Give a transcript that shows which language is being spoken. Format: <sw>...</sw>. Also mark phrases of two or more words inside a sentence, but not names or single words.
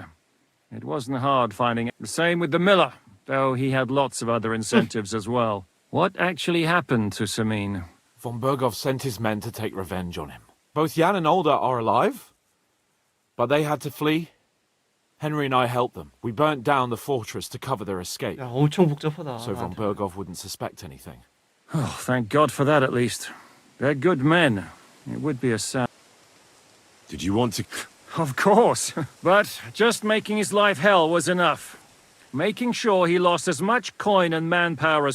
<en>It wasn't hard finding it. The same with the miller, though he had lots of other incentives as well. What actually happened to Semyon? Von Berghoff sent his men to take revenge on him. Both Jan and Olda are alive, but they had to flee. Henry and I helped them. We burnt down the fortress to cover their escape.</en> <ko>야, 엄청 복잡하다.</ko> <en>So von Berghoff wouldn't suspect anything. Oh, thank God for that at least. They're good men. It would be a sad... Did you want to... Of course. But just making his life hell was enough. Making sure he lost as much coin and manpower as...</en>